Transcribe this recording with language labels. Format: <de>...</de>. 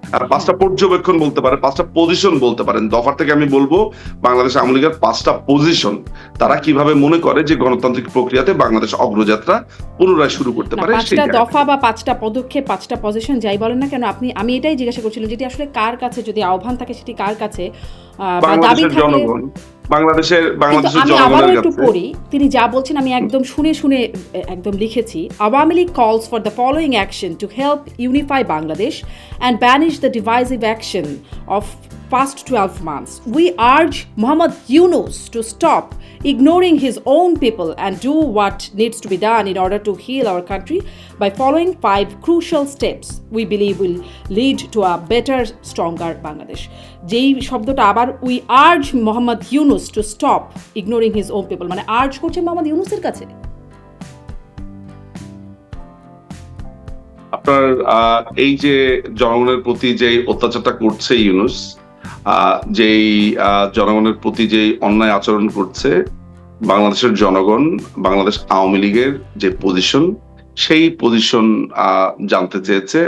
<bn>5টা পর্যবেক্ষণ বলতে পারে, 5টা পজিশন বলতে পারেন। দফার থেকে আমি বলবো বাংলাদেশ আওয়ামী লীগের 5টা পজিশন, তারা কিভাবে মনে করে যে গণতান্ত্রিক প্রক্রিয়াতে বাংলাদেশ অগ্রযাত্রা পুনরায় শুরু করতে পারে। 5টা দফা বা 5টা পদক্ষেপ, 5টা পজিশন যাই বলেন না কেন, আমি এটাই জিজ্ঞাসা করছিলাম যেটি আসলে কার কাছে, যদি আহ্বান থাকে সেটি কার কাছে, দাবি থাকে বাংলাদেশের আমি আবারও জনগণের একটু কাছে। পড়ি, তিনি যা বলছেন আমি একদম শুনে একদম লিখেছি।</bn> <en>Awami League calls for the following action to help unify Bangladesh and banish the divisive action of past 12 months. We urge Muhammad Yunus to stop ignoring his own people and do what needs to be done in order to heal our country by following 5 crucial steps we believe will lead to a better, stronger Bangladesh.</en> <bn>যেই শব্দটা আবার,</bn> <en>we urge Muhammad Yunus to stop ignoring his own people,</en> <bn>মানে urge করছে মোহাম্মদ ইউনুসের কাছে। আপনার এই যে জনগণের প্রতি যে অত্যাচারটা করছে ইউনুস, যেই জনগণের প্রতি যে অন্যায় আচরণ করছে, বাংলাদেশের জনগণ বাংলাদেশ আওয়ামী লীগের যে পজিশন, সেই পজিশন জানতে চেয়েছে।</bn>